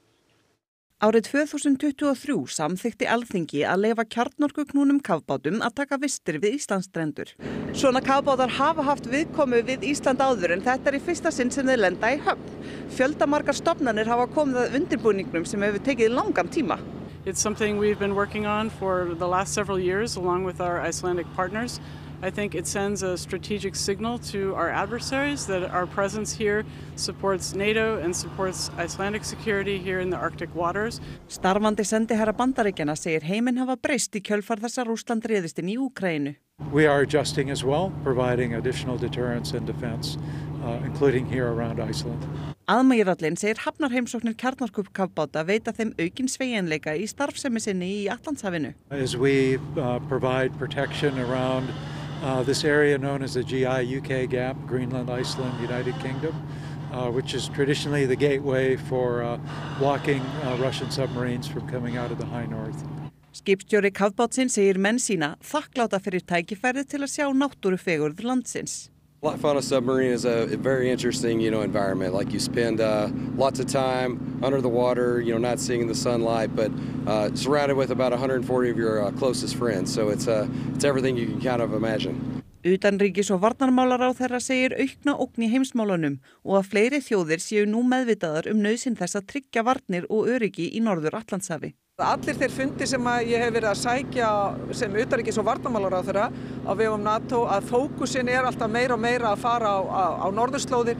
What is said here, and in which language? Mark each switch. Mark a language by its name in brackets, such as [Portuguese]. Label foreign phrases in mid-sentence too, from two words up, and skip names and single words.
[Icelandic] Árið 2023 samþykkti Alþingi að leyfa kjarnorkuknúnum kafbátum að taka vistir við Íslandsstrendur. Svona kafbátar hafa haft viðkomu við Ísland áður en þetta í fyrsta sinn sem þeir lenda í höfn. Fjöldamargar stofnanir hafa komið að undirbúningnum sem hefur tekið langan tíma. [English] It's something we've been working on for the last several years along with our Icelandic partners. I think it sends a strategic signal to our adversaries that our presence here supports NATO and supports Icelandic security here in the Arctic waters. [Icelandic] Starfandi sendiherra Bandaríkjanna segir heiminn hafa breyst í kjölfar þess að Rússland réðist inn í Úkraínu. [English] We are adjusting as well, providing additional deterrence and defense, including here around Iceland. [Icelandic] Aðmýrallinn segir hafnarheimsóknir kjarnorkukafbáta veita þeim aukinn sveigjanleika í starfsemi sinni í Atlantshafinu. [English] As we provide protection around this area known as the GI-UK gap, Greenland, Iceland, United Kingdom, which is traditionally the gateway for blocking Russian submarines from coming out of the high north. [Icelandic] Skipstjóri kafbátsins segir menn sína þakkláta fyrir tækifærið til að sjá náttúrufegurð landsins. [English] Life on a submarine is a very interesting, environment. Like you spend lots of time under the water, not seeing the sunlight, but surrounded with about 140 of your closest friends. So it's everything you can kind of imagine. [Icelandic] Utanríkis- og varnarmálaráðherra segir aukna ógn í heimsmálunum og að fleiri þjóðir séu nú meðvitaðar nauðsyn þess að tryggja varnir og öryggi í Norður-Atlantshafi. Allir þeir fundir sem ég hef verið að sækja sem utanríkis- og varnarmálaráðherra á vegum NATO að fókusin alltaf meira og meira að fara á norðurslóðir.